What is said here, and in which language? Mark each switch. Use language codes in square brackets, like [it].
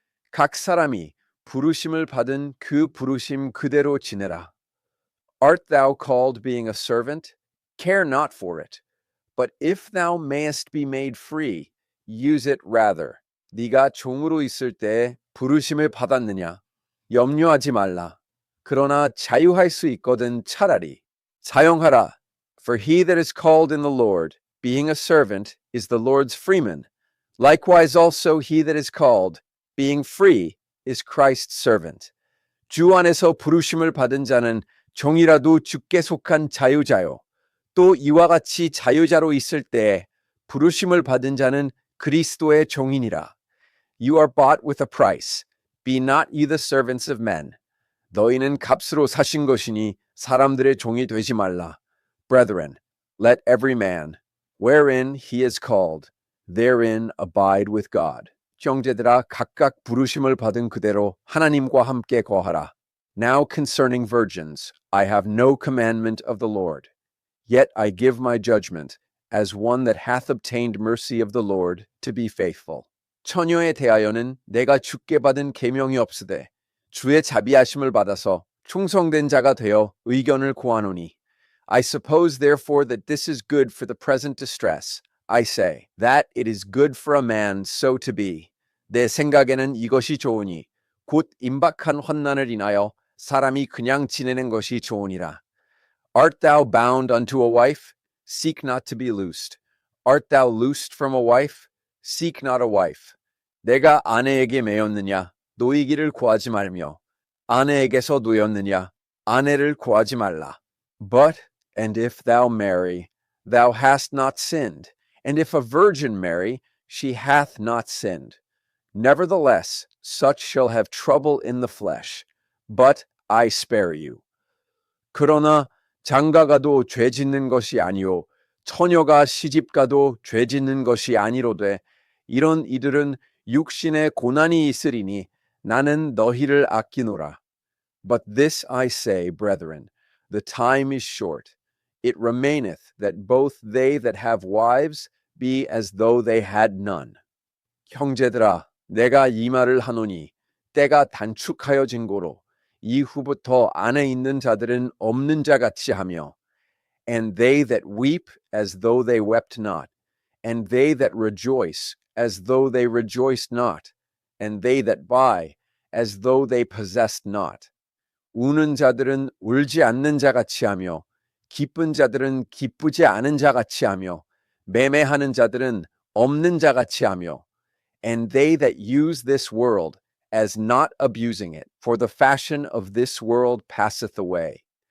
[ko] 각 사람이 부르심을 받은 그 부르심 그대로 지내라. [en] Art thou called being a servant? Care not for it. But if thou mayest be made free, use it rather. [ko] 네가 종으로 있을 때 부르심을 받았느냐? 염려하지 말라. 그러나 자유할 수 있거든 차라리 사용하라. [en] For he that is called in the Lord, being a servant, is the Lord's freeman. Likewise also he that is called, being free, is Christ's servant. [ko] 주 안에서 부르심을 받은 자는 종이라도 주께 속한 자유자요. 또 이와 같이 자유자로 있을 때 부르심을 받은 자는 그리스도의 종이니라. [en] You are bought with a price. Be not ye the servants of men. [ko] 너희는 값으로 사신 것이니 사람들의 종이 되지 말라. [en] Brethren, let every man, wherein he is called, therein abide with God. [ko] 형제들아 각각 부르심을 받은 그대로 하나님과 함께 거하라. [en] Now concerning virgins, I have no commandment of the Lord. Yet I give my judgment, as one that hath obtained mercy of the Lord, to be faithful. [ko] 처녀에 대하여는 내가 주께 받은 계명이 없으되 주의 자비하심을 받아서 충성된 자가 되어 의견을 구하노니. [en] I suppose therefore that this is good for the present distress. I say, that it is good for a man so to be. [ko] 내 생각에는 이것이 좋으니 곧 임박한 환난을 인하여 사람이 그냥 지내는 것이 좋으니라. [en] Art thou bound unto a wife? Seek not to be loosed. Art thou loosed from a wife? Seek not a wife. [ko] 내가 아내에게 매였느냐? 노이기를 구하지 말며. 아내에게서 놓였느냐? 아내를 구하지 말라. [en] But, and if thou marry, thou hast not sinned. And if a virgin marry, she hath not sinned. Nevertheless, such shall have trouble in the flesh. But I spare you. [ko] 그러나 장가가도 죄 짓는 것이 아니요 처녀가 시집가도 죄 짓는 것이 아니로되 이런 이들은 육신에 고난이 있으리니 나는 너희를 아끼노라. [en] But this I say, brethren, the time is short. It remaineth that both they that have wives be as though they had none. [ko] 형제들아, 내가 이 말을 하노니 때가 단축하여진 고로 이후부터 안에 있는 자들은 없는 자 같이 하며 [en] and they that weep as though they wept not and they that rejoice as though they rejoiced not and they that buy as though they possessed not. [ko] 우는 자들은 울지 않는 자 같이 하며 [en] 기쁜 자들은 기쁘지 않은 자 같이 하며 매매하는 자들은 없는 자 같이 하며 and they that use this world as not abusing it, for the fashion of this world passeth away.